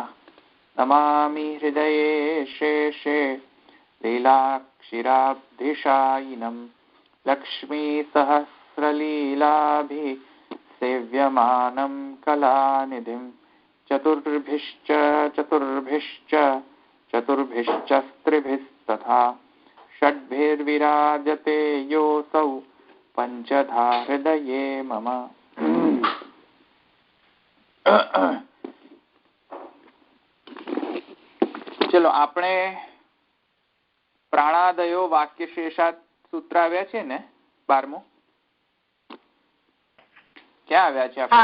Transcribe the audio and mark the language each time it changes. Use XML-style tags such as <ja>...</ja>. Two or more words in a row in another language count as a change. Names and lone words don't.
<sa>नमामि हृदये शेषे लीलाक्षिराब्धिशायिनं लक्ष्मीसहस्रलीलाभिः सेव्यमानं कलानिधिं चतुर्भिश्च स्त्रिभिस्तथा षड्भिर्विराजते योऽसौ पंचधा हृदये मम।</sa> <gu>चलो આપણે પ્રાણાદયો વાક્યશેષાત સૂત્ર આવ્યા છે ને 12મું ક્યાં આવ્યા છે આપણે?</gu>